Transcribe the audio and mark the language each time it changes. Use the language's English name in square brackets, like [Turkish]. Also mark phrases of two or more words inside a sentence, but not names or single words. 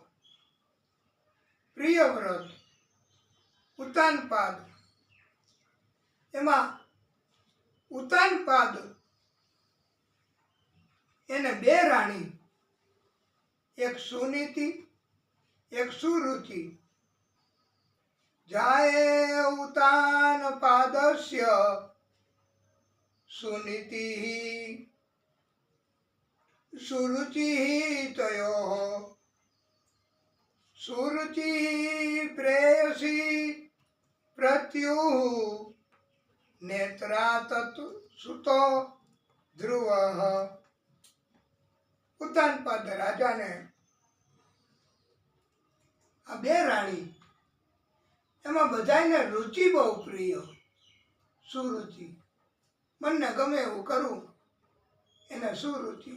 [Gujarati] પ્રિયવ્રત ઉતાનપાદ, એમાં ઉતાનપાદ એને બે રાણી, એક સુનીતિ એક સુરુચિ। [Sanskrit] जाये उतानपादस्य सुनीतिः सुरुचिः तयोः सुरुचिः प्रेयसी प्रत्युः नेत्रा तत् सुतो ध्रुवः। [Gujarati] ઉતાનપાદ રાજાને આ બે રાણી, એમાં બધાને રુચિ બહુ પ્રિય, સુરુચિ, મનને ગમે એવું કરવું એને સુરુચિ।